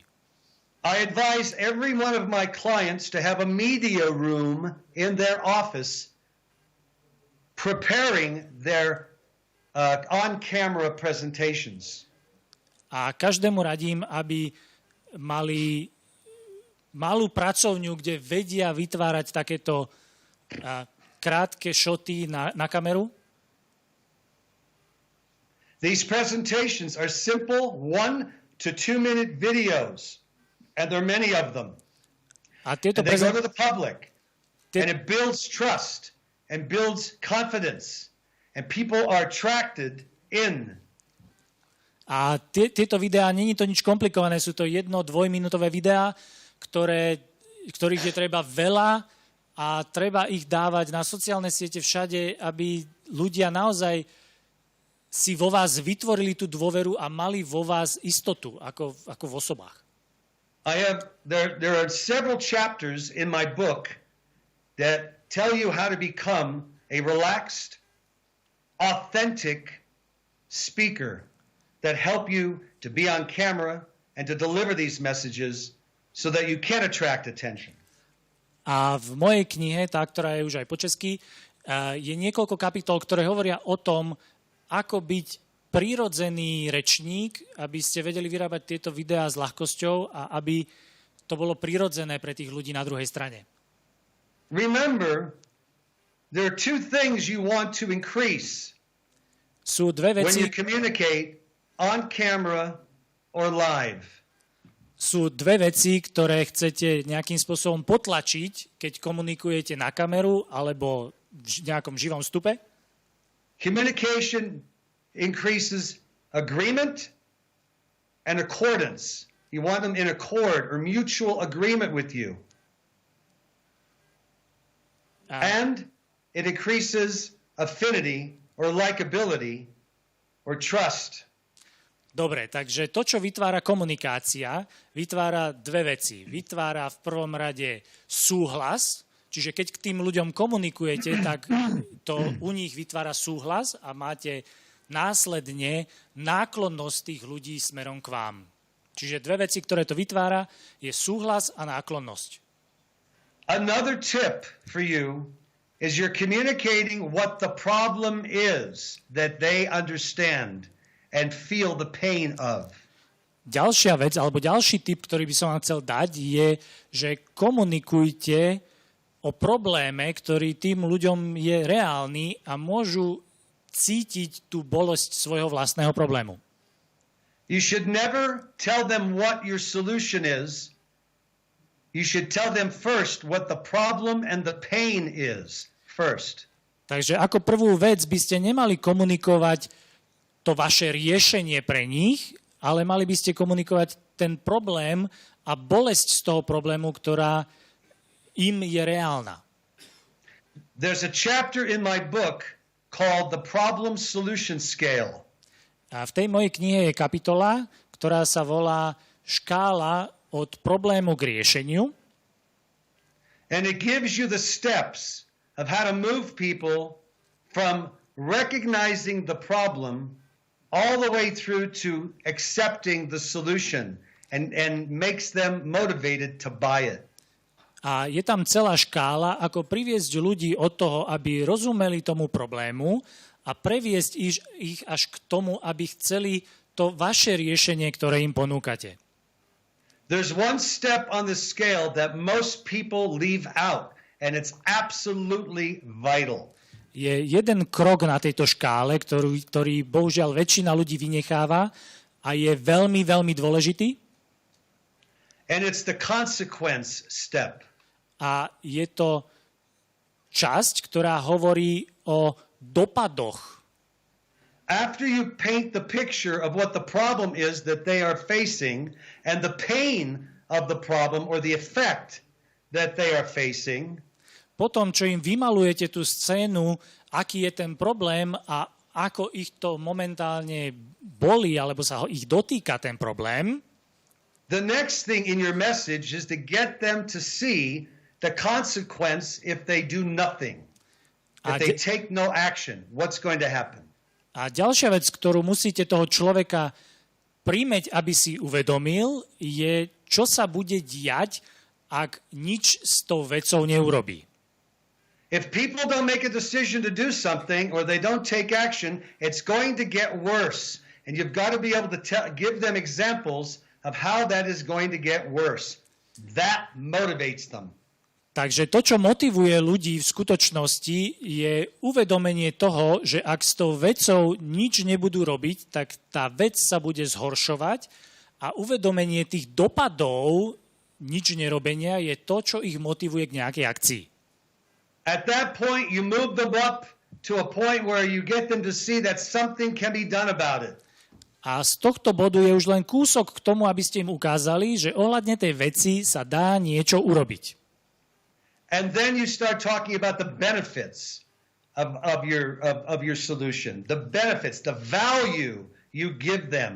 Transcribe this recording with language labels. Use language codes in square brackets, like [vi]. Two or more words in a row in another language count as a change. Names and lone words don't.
[en] I advise every one of my clients to have a media room in their office preparing their on-camera presentations. [sk] A každému radím, aby mali malú pracovňu, kde vedia vytvárať takéto krátke šoty na kameru. [en] These presentations are simple 1 to 2 minute videos, and there are many of them. [sk] A tieto [en] And they go to the public, and it builds trust and builds confidence, and people are attracted in. [sk] A tieto videá, nie je to nič komplikované, sú to 1-2-minútové videá, ktorých je treba veľa a treba ich dávať na sociálne siete všade, aby ľudia naozaj si vo vás vytvorili tú dôveru a mali vo vás istotu, ako v osobách. [en] There are several chapters in my book that tell you how to become a relaxed, authentic speaker that help you to be on camera and to deliver these messages so that you can attract attention. [sk] A v mojej knihe, tá, ktorá je už aj po česky, je niekoľko kapitol, ktoré hovoria o tom, ako byť prirodzený rečník, aby ste vedeli vyrábať tieto videá s ľahkosťou a aby to bolo prirodzené pre tých ľudí na druhej strane. [en] Remember, there are two things you want to increase [sk] Sú dve [en] when you [sk] veci, [en] communicate on camera or live. [sk] ktoré chcete nejakým spôsobom potlačiť, keď komunikujete na kameru alebo v nejakom živom vstupe. [en] Communication increases agreement and accordance. You want them in accord or mutual agreement with you. And it increases affinity or likability or trust. [sk] Dobre, takže to, čo vytvára komunikácia, vytvára dve veci. Vytvára v prvom rade súhlas, čiže keď k tým ľuďom komunikujete, tak to u nich vytvára súhlas a máte následne náklonnosť tých ľudí smerom k vám. Čiže dve veci, ktoré to vytvára, je súhlas a náklonnosť. [en] Another tip for you is you're communicating what the problem is that they understand and feel the pain of. [sk] Ďalšia vec, alebo ďalší tip, ktorý by som vám chcel dať, je, že komunikujte o probléme, ktorý tým ľuďom je reálny a môžu cítiť tú bolesť svojho vlastného problému. [en] You should never tell them what your solution is. You should tell them first what the problem and the pain is first. [sk] Takže ako prvú vec by ste nemali komunikovať to vaše riešenie pre nich, ale mali by ste komunikovať ten problém a bolesť z toho problému, ktorá im je reálna. [en] There's a chapter in my book called The Problem Solution Scale. [sk] A v tej mojej knihe je kapitola, ktorá sa volá Škála od problému k riešeniu. [en] And it gives you the steps of how to move people from recognizing the problem all the way through to accepting the solution and makes them motivated to buy it. [sk] A je tam celá škála, ako priviesť ľudí od toho, aby rozumeli tomu problému a previesť ich až k tomu, aby chceli to vaše riešenie, ktoré im ponúkate. [en] There's one step on the scale that most people leave out, and it's absolutely vital. [sk] Je jeden krok na tejto škále, ktorý bohužiaľ väčšina ľudí vynecháva a je veľmi, veľmi dôležitý. [en] And it's the consequence step. [sk] A je to časť, ktorá hovorí o dopadoch. [en] After you paint the picture of what the problem is that they are facing and the pain of the problem or the effect that they are facing, [sk] Potom, čo im vymalujete tú scénu, aký je ten problém a ako ich to momentálne bolí, alebo sa ich dotýka ten problém, [en] the next thing in your message is to get them to see the consequence if they do nothing. If they take no action, what's going to happen? [sk] A ďalšia vec, ktorú musíte toho človeka primeť, aby si uvedomil, je, čo sa bude diať, ak nič s tou vecou neurobí. [en] If people don't make a decision to do something or they don't take action, it's going to get worse. And you've got to be able to give them examples of how that is going to get worse. That motivates them. [sk] Takže to, čo motivuje ľudí v skutočnosti, je uvedomenie toho, že ak s tou vecou nič nebudú robiť, tak tá vec sa bude zhoršovať a uvedomenie tých dopadov nič nerobenia je to, čo ich motivuje k nejakej akcii. [en] At that point, you move them up to a point where you get them to see that something can be done about it. [sk] A z tohto bodu je už len kúsok k tomu, aby ste im ukázali, že ohľadne tej veci sa dá niečo urobiť. [en] And then you start talking about the benefits of your solution, the benefits, the value you give them.